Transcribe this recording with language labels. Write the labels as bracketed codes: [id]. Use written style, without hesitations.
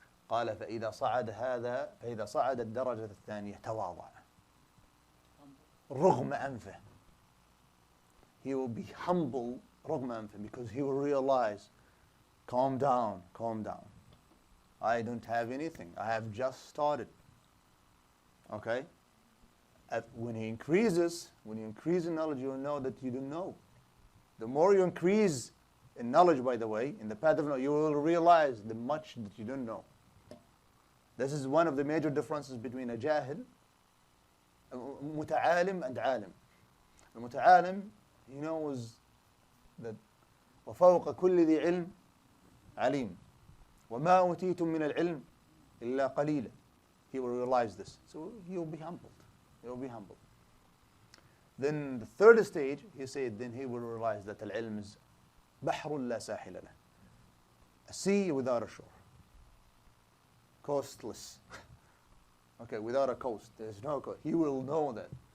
[ar] قال فإذا صعد الدرجة الثانية تواضع رغم أنفه. [en] He will be humble [ar] رغم أنفه, [en] because he will realize, calm down. I don't have anything. I have just started. Okay? When he increases in knowledge, you will know that you don't know. The more you increase in knowledge, by the way, in the path of knowledge, you will realize the much that you don't know. This is one of the major differences between a jahil, a muta'alim, and alim. The muta'alim, he knows that [ar] وَفَوْقَ كُلِّ ذِي عِلْمٍ عَلِيمٌ وَمَا أُوتِيتُم مِّنَ الْعِلْمِ إِلَّا قَلِيلًا. [en] He will realize this. So he will be humbled. Then the third stage, he said, then he will realize that al-ilm is [ar] بحر لا ساحل له. [en] A sea without a shore. Coastless. Okay, without a coast. There's no coast. He will know that.